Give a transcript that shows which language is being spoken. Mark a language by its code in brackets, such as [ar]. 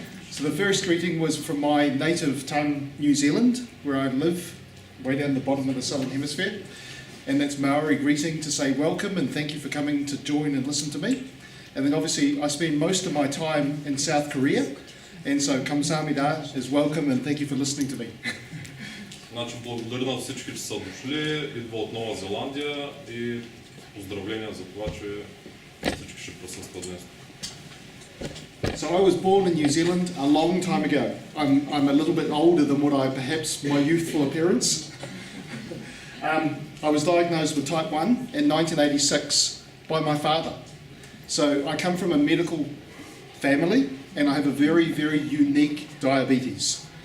[en] So the first greeting was from my native tongue, New Zealand, where I live, way down the bottom of the southern hemisphere. And that's Maori greeting to say welcome and thank you for coming to join and listen to me. And then obviously I spend most of my time in South Korea, and so kamsahamnida is welcome and thank you for listening to me. [bg] Значи благодаря на всички, че са дошли, идва от Нова Зеландия и поздравления за това, че всички ще присъстват днес. [en] So I was born in New Zealand a long time ago. I'm a little bit older than what I perhaps my youthful appearance. I was diagnosed with type 1 in 1986 by my father. So I come from a medical family and I have a very, very unique diabetes.